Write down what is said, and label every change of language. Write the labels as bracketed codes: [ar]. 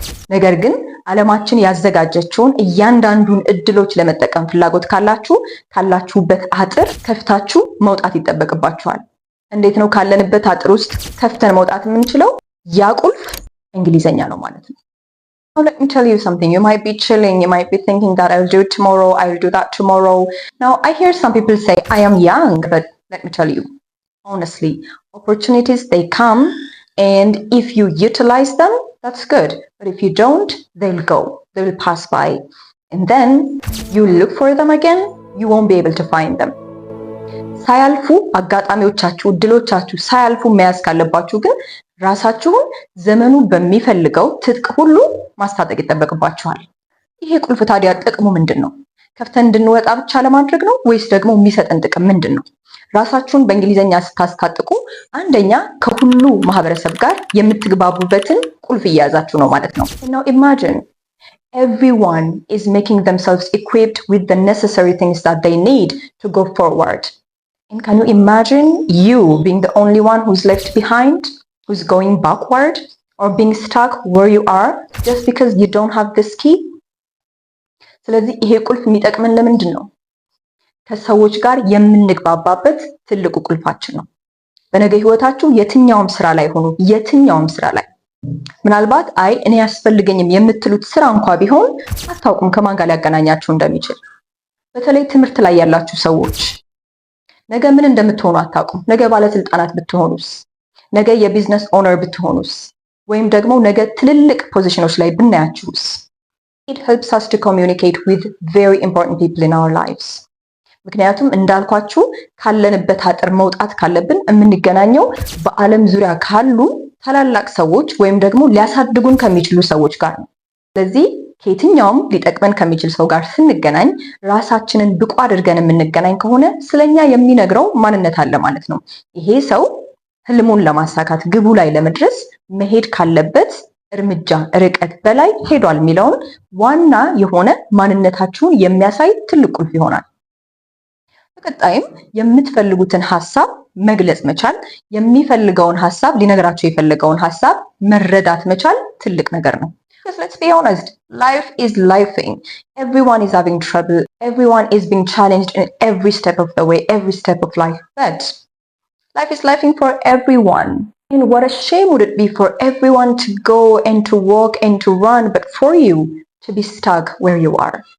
[am] ነገር ግን ዓለማችን ያዘጋጀችውን እያንዳንዱን እድሎች ለመጠቀም ፍላጎት ካላችሁ ካላችሁበት አጥር ከፍታችሁ መውጣት ይጠበቅባችኋል። እንዴት ነው ካለንበት አጥር ውስጥ ከፍተን መውጣት የምንችለው? ያ ቁልፍ እንግሊዘኛ ነው ማለት ነው። [en] Now let me tell you something. You might be chilling, you might be thinking that I'll do it tomorrow, I'll do that tomorrow. Now I hear some people say I am young, but let me tell you, honestly, opportunities they come, and if you utilize them, that's good. But if you don't, they'll go. They will pass by. And then you look for them again, you won't be able to find them. [am] ሳያልፉ አጋጣሚዎቻችሁ እድሎቻችሁ ሳያልፉ መያዝ ካለባችሁ ግን ራሳችሁን ዘመኑ በሚፈልገው ትጥቅ ሁሉ ማስታጠቅ ይጠበቅባችኋል። ይሄ ቁልፍ ታዲያ ጥቅሙ ምንድን ነው? ከፍተን እንድንወጣ ብቻ ለማድረግ ነው ወይስ ደግሞ የሚሰጠን ጥቅም ምንድን ነው? ራሳችሁን በእንግሊዘኛ ስታስታጥቁ አንደኛ ከሁሉ ማህበረሰብ ጋር የምትግባቡበትን ቁልፍ እየያዛችሁ ነው ማለት ነው። [en] Now imagine everyone is making themselves equipped with the necessary things that they need to go forward. And can you imagine you being the only one who's left behind, who's going backward, or being stuck where you are just because you don't have this key? [am] ስለዚህ ይሄ ቁልፍ የሚጠቅመን ለምንድን ነው? ከሰዎች ጋር የምንግባባበት ትልቁ ቁልፋችን ነው። በነገ ህይወታችሁ የትኛውም ስራ ላይ ሆኑ፣ የትኛውም ስራ ላይ ምናልባት አይ እኔ ያስፈልገኝም የምትሉት ስራ እንኳ ቢሆን አታውቁም ከማን ጋር ሊያገናኛችሁ እንደሚችል። በተለይ ትምህርት ላይ ያላችሁ ሰዎች ነገ ምን እንደምትሆኑ አታውቁም። ነገ ባለስልጣናት ብትሆኑስ? ነገ የቢዝነስ ኦነር ብትሆኑስ? ወይም ደግሞ ነገ ትልልቅ ፖዚሽኖች ላይ ብናያችሁስ? [en] It helps us to communicate with very important people in our lives. [am] ምክንያቱም እንዳልኳችሁ ካለንበት አጥር መውጣት ካለብን የምንገናኘው በዓለም ዙሪያ ካሉ ታላላቅ ሰዎች ወይም ደግሞ ሊያሳድጉን ከሚችሉ ሰዎች ጋር ነው። ስለዚህ ከየትኛውም ሊጠቅመን ከሚችል ሰው ጋር ስንገናኝ ራሳችንን ብቁ አድርገን የምንገናኝ ከሆነ ስለኛ የሚነግረው ማንነት አለ ማለት ነው። ይሄ ሰው ህልሙን ለማሳካት ግቡ ላይ ለመድረስ መሄድ ካለበት እርምጃ ርቀት በላይ ሄዷል የሚለውን ዋና የሆነ ማንነታችሁን የሚያሳይ ትልቅ ቁልፍ ይሆናል። በቀጣይም የምትፈልጉትን ሐሳብ መግለጽ መቻል፣ የሚፈልገውን ሐሳብ ሊነግራችሁ የፈለገውን ሐሳብ መረዳት መቻል ትልቅ ነገር ነው። [en] Because let's be honest, life is lifing. Everyone is having trouble. Everyone is being challenged in every step of the way, every step of life. But life is lifing for everyone. And what a shame would it be for everyone to go and to walk and to run, but for you to be stuck where you are.